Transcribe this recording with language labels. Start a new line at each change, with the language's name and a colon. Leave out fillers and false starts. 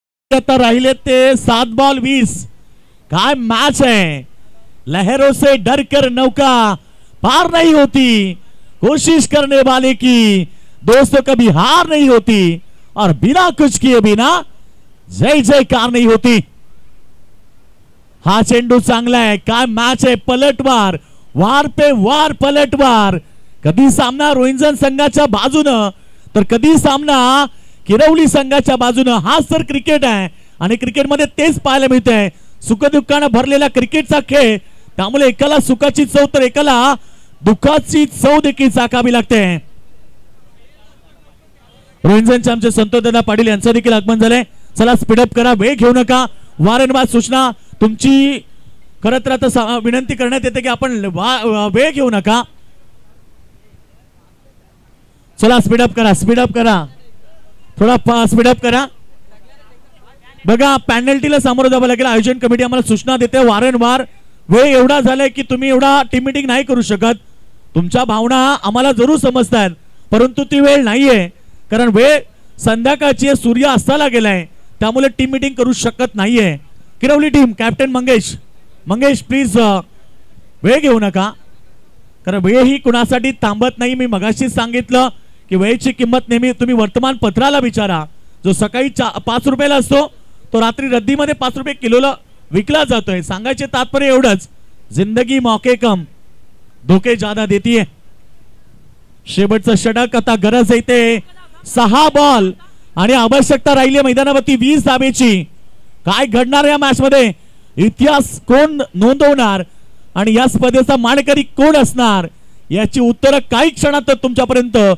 Marathi: आता राहिले ते 7 बॉल 20।
Hindi: काय मैच है, लहरों से डर कर नौका पार नहीं होती, कोशिश करने वाले की दोस्तों कभी हार नहीं होती, और बिना कुछ किए बिना जय जयकार नहीं होती।
Marathi: हा चेंडू चांगला आहे, काय मॅच आहे,
Hindi: पलटवार वार पे वार पलटवार।
Marathi: कधी सामना रोहिंजन संघाच्या बाजूनं तर कधी सामना किरवली संघाच्या बाजूनं। हाच तर क्रिकेट आहे आणि क्रिकेटमध्ये तेच पाहायला मिळतंय, सुखदुःखानं भरलेला क्रिकेटचा खेळ। त्यामुळे एकाला सुखाची चव तर एकाला दुःखाची चव देखील चाकावी लागते। रोहिंजनचे आमचे संतोष दादा पाटील यांचं देखील आगमन झालंय। चला स्पीडअप करा, वेळ घेऊ नका। वारंवार सूचना तुमची खरं तर आता विनंती करण्यात येते की आपण वेळ घेऊ नका। चला स्पीडअप करा, स्पीडअप करा, थोडा स्पीडअप करा। बघा पेनल्टीला सामोरं जावं लागेल। आयोजन कमिटी आम्हाला सूचना देते वारंवार, वेळ एवढा झालाय की तुम्ही एवढा टीम मीटिंग नाही करू शकत। तुमच्या भावना आम्हाला जरूर समजतात, परंतु ती वेळ नाहीये, कारण वेळ संध्याकाळची सूर्य अस्ताला गेलाय, त्यामुळे टीम मीटिंग करू शकत नाहीये। किरवली टीम कॅप्टन मंगेश प्लीज वेळ घेऊ नका, कारण वेळ ही कुणासाठी थांबत नाही। मी मगाशीच सांगितलं की वेळेची किंमत नेहमी तुम्ही वर्तमानपत्राला विचारा, जो सकाळी 5 रुपयाला असतो तो रात्री रद्दीमध्ये 5 रुपये किलोला विकला जातोय। सांगायचे तात्पर्य एवढंच,
Hindi: जिंदगी मौके कम धोके ज्यादा देती है।
Marathi: शेवटचं षटक, आता गरज येते 6 बॉल आणि आवश्यकता राहिली मैदानावरती 20 धावेची। काय घडणार या मॅच मध्ये, इतिहास कोण नोंदवणार आणि या स्पर्धेचा मानकरी कोण असणार, याची उत्तरं काही क्षणात तुमच्यापर्यंत।